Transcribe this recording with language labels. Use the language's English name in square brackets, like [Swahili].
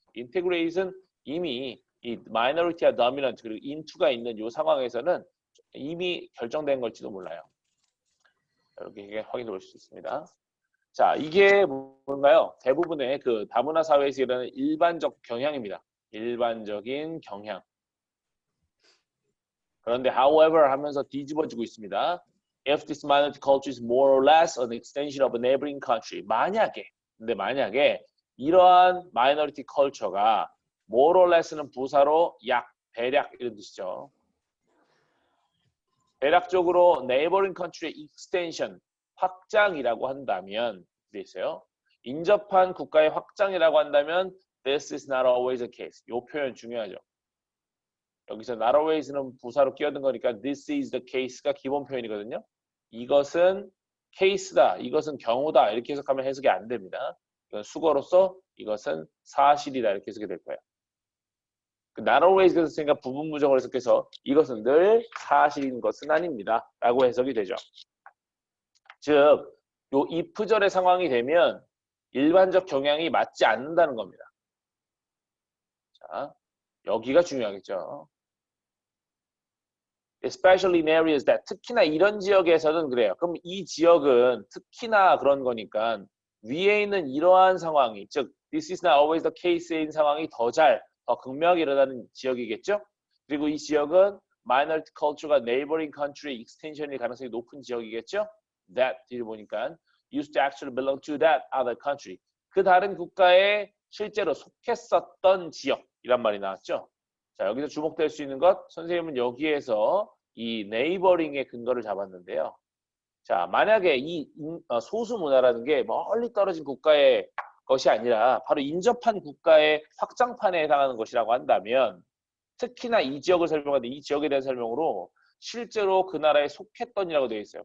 [Korean] integrate은 이미 이 minority와 dominant 그리고 into가 있는 이 상황에서는 이미 결정된 걸지도 몰라요. 이렇게 확인해 볼 수 있습니다. 자, 이게 뭔가요? 대부분의 그 다문화 사회에서 일어나는 일반적 경향입니다. 일반적인 경향. 그런데 however 하면서 뒤집어지고 있습니다. [English] If this minority culture is more or less an extension of a neighboring country. [Korean] 만약에 이러한 minority culture가 [English] more or less [Korean] 는 부사로 약, 대략 이런 뜻이죠. 대략적으로 neighboring country의 extension, 확장이라고 한다면 돼 있어요. 인접한 국가의 확장이라고 한다면 [English] this is not always the case. [Korean] 이 표현 중요하죠. 여기서 not always는 부사로 끼어든 거니까 [English] this is the case [Korean] 가 기본 표현이거든요. 이것은 case다, 이것은 경우다 이렇게 해석하면 해석이 안 됩니다. 이건 수거로서 이것은 사실이다 이렇게 해석이 될 거예요. not always 했으니까 부분 부정을 해석해서 이것은 늘 사실인 것은 아닙니다 라고 해석이 되죠. 즉, 요 if절의 상황이 되면 일반적 경향이 맞지 않는다는 겁니다. 자, 여기가 중요하겠죠. [English] Especially in areas that [Korean] 특히나 이런 지역에서는 그래요. 그럼 이 지역은 특히나 그런 거니까 위에 있는 이러한 상황이 즉 [English] this is not always the case [Korean] 인 상황이 더 극명하게 일어나는 지역이겠죠. 그리고 이 지역은 minority culture가 neighboring country의 extension일 가능성이 높은 지역이겠죠. [English] That [Korean] 뒤를 보니까 [English] used to actually belong to that other country. [Korean] 그 다른 국가에 실제로 속했었던 지역이란 말이 나왔죠. 자, 여기서 주목될 수 있는 것, 선생님은 여기에서 이 네이버링의 근거를 잡았는데요. 자, 만약에 이 소수 문화라는 게 멀리 떨어진 국가의 것이 아니라 바로 인접한 국가의 확장판에 해당하는 것이라고 한다면 특히나 이 지역을 설명하는데 이 지역에 대한 설명으로 실제로 그 나라에 속했던이라고 되어 있어요.